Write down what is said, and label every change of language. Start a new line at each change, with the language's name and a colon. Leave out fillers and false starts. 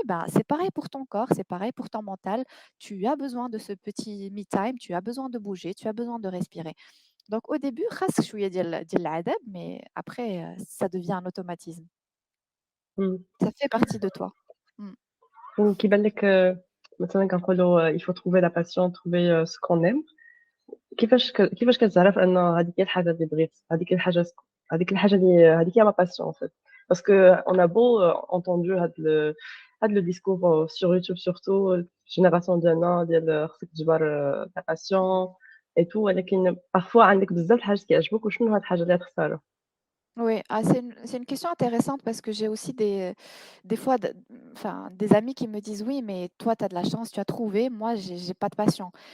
French: Ben, c'est pareil pour ton corps, c'est pareil pour ton mental. Tu as besoin de ce petit me time, tu as besoin de bouger, tu as besoin de respirer. Donc au début,
Arabic: خاصك شوية ديال العذاب,
French: mais après, ça devient un automatisme. Ça fait partie de toi. Mm.
Arabic: وكيبان لك مثلا كنقولوا
French: il faut trouver la passion, trouver ce qu'on aime.
Arabic: كيفاش كتعرف ان هذيك هي الحاجه اللي بغيت، هذيك الحاجه اللي هذيك هي ما باسيون
French: en fait. Parce que on a beau entendu
Arabic: هاد
French: le discours sur YouTube surtout
Arabic: الجينيراسيون ديالنا ديال خصك تجبر
French: ta passion et tout،
Arabic: ولكن
French: parfois
Arabic: عندك بزاف الحاجات كيعجبوك وشنو هاد الحاجه اللي تختارها؟
French: Oui, c'est une question intéressante parce que j'ai aussi des fois enfin, des amis qui me disent oui, mais toi, tu as de la chance, tu as trouvé, moi, j'ai pas de passion.